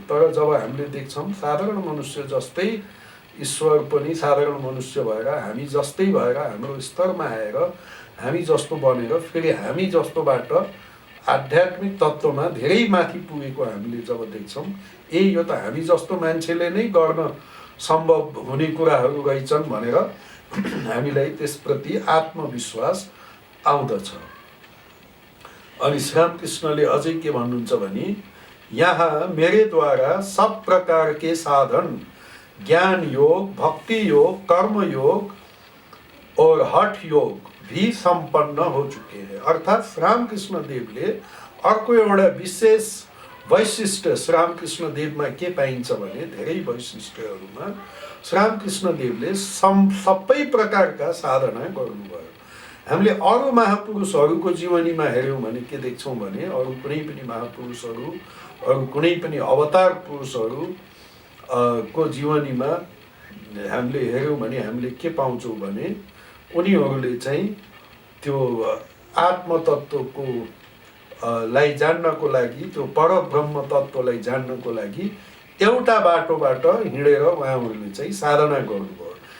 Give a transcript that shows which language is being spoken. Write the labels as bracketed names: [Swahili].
[Nepali] तर जब हामीले देख्छौँ साधारण मनुष्य जस्तै ईश्वर पनि साधारण मनुष्य भएर हामी जस्तै भएर हाम्रो स्तरमा आएर हामी जस्तो बनेर फेरि हामी जस्तोबाट आध्यात्मिक तत्त्वमा धेरै माथि पुगेको हामीले जब देख्छौँ, यो त हामी जस्तो मान्छेले नै गर्न सम्भव हुने कुराहरू रहेछन् भनेर हामीलाई त्यसप्रति आत्मविश्वास आउँदछ। अनि श्रीरामकृष्णले अझै के भन्नुहुन्छ भने यहाँ [Hindi] मेरे द्वारा सब प्रकार के साधन ज्ञान योग, भक्ति योग, कर्म योग और हठ योग भी संपन्न हो चुके हैं। [Nepali] अर्थात् श्रीरामकृष्ण देवले अर्को एउटा विशेष वैशिष्ट्य श्रीरामकृष्ण देवमा के पाइन्छ भने धेरै वैशिष्ट्यहरूमा श्रीरामकृष्ण देवले सबै प्रकारका साधना गर्नुभयो। हामीले अरू महापुरुषहरूको जीवनीमा हेऱ्यौँ भने के देख्छौँ भने अरू कुनै पनि महापुरुषहरू, अरू कुनै पनि अवतार पुरुषहरू को जीवनीमा हामीले हेऱ्यौँ भने हामीले के पाउँछौँ भने उनीहरूले चाहिँ त्यो आत्मतत्त्वको लाई जान्नको लागि, त्यो परब्रह्म तत्त्वलाई जान्नको लागि एउटा बाटोबाट हिँडेर उहाँहरूले चाहिँ साधना गर्नुभयो।